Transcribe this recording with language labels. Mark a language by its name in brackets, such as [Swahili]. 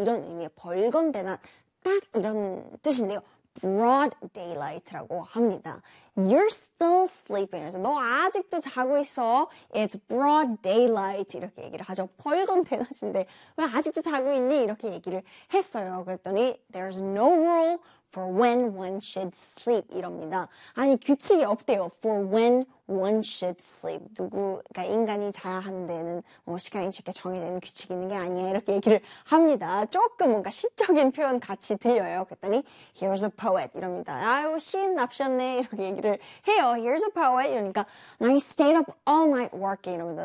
[Korean] 이런 의미의 벌건 대낮. 딱 이런 뜻인데요. [English] broad daylight라고 [Korean] 합니다. [English] You're still sleeping. [Korean] 그래서 너 아직도 자고 있어. [English] It's broad daylight. [Korean] 이렇게 얘기를 하죠. 벌건 대낮인데 왜 아직도 자고 있니? 이렇게 얘기를 했어요. 그랬더니 [English] There's no rule for when one should sleep. [Korean] 이럽니다. 아니, 규칙이 없대요. [English] For when one should sleep. [Korean] 그러니까 인간이 자야 하는 데는 뭐 시간이 이렇게 정해져 있는 규칙이 있는 게 아니야. 이렇게 얘기를 합니다. 조금 뭔가 시적인 표현 같이 들려요. 그랬더니, [English] Here's a poet. [Korean] 이럽니다. 아유, 시인 납셨네. 이렇게 얘기를 해요. [English] Here's a poet. [Korean] 이러니까, [English] I stayed up all night working. [Korean] 이럽니다.